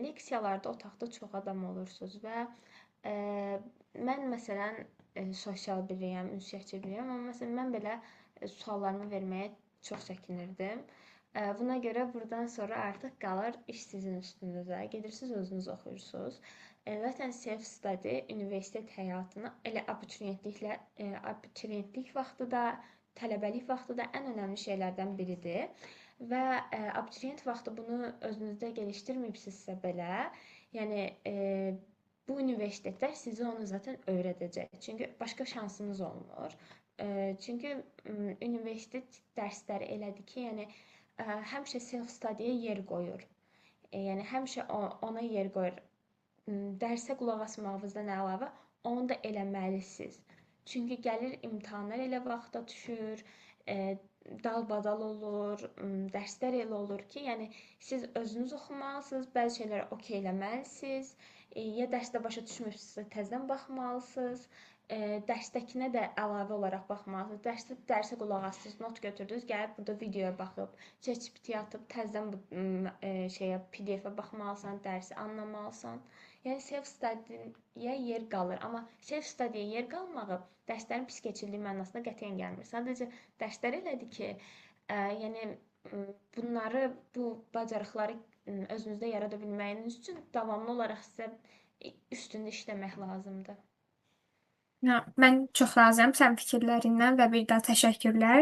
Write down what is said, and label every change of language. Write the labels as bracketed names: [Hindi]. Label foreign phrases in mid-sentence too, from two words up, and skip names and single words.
[Azerbaijani] Leksiyalarda otaqda çox adam olursunuz və e, mən məsələn sosial biriyəm, ünsiyyətçi biriyəm, amma məsələn mən belə suallarımı verməyə çox çəkinirdim. Buna görə burdan sonra artıq qalır iş sizin üstünüzə. Gedirsiniz özünüz oxuyursunuz. Zaten [English] self study [Azerbaijani] universitet həyatını elə abituriyentlik vaxtı da tələbəlik vaxtı da ən önəmli şeylərdən biridir və abituriyent vaxtı bunu özünüzdə gəlişdirməyibsinizsə belə, yəni bu universitetlər sizə onu zaten öyrədəcək. Çünki başqa şansınız olmur. Çünki universitet dərsləri elədir ki, yəni həmişə [English] self study-yə [Azerbaijani] yer qoyur. Yəni həmişə ona yer qoyur. Dərsə qulaq asmağınızdan əlavə onu da eləməlisiniz. Çünki gəlir imtahanlar elə vaxta düşür, dalbadal olur, dərslər elə olur ki, yəni siz özünüz oxumalısınız, bəzi şeyləri okeyləməlisiniz, ya dərsdə başa düşmürsünüzsə təzədən baxmalısınız, dərsdəkinə də əlavə olaraq baxmalısınız. Dərsə qulaq asdınız, not götürdünüz, gəlib burada videoya baxıb, ChatGPT-yə atıb təzədən bu şeyə PDF-ə baxmalısan, dərsi anlamalısan. Yəni [English] self study-yə [Azerbaijani] yer qalır, amma [English] self study-yə [Azerbaijani] yer qalmağı dərslərin pis keçirdiyi mənasına qətiyyən gəlmir. Sadəcə dərslər elədir ki, yəni bunları, bu bacarıqları özünüzdə yarada bilməyiniz üçün davamlı olaraq sizə üstündə işləmək lazımdır. Ya, mən çox razıyam sənin fikirlərindən və bir daha təşəkkürlər.